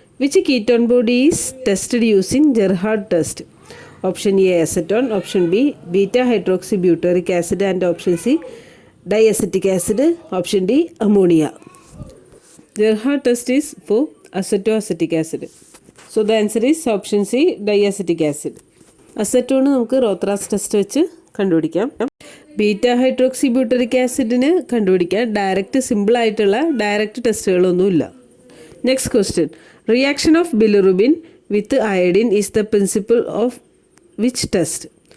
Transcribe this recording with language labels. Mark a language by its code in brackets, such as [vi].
[en] Which ketone body is tested using Gerhardt test? Option A acetone, option B beta hydroxy butyric acid and option C diacetic acid, option D ammonia. Gerhardt test is for acetoacetic acid. So the answer is option C, diacetic acid. [ml] Acetone നമുക്ക് റോത്രാസ് test വെച്ച് കണ്ടുപിടിക്കാം. Beta hydroxy butyric ആസിഡിന് കണ്ടുപിടിക്കാൻ simple ആയിട്ടുള്ള direct ടെസ്റ്റുകളൊന്നുമില്ല. [en] Next question. Reaction of bilirubin with iodine is the principle of which test?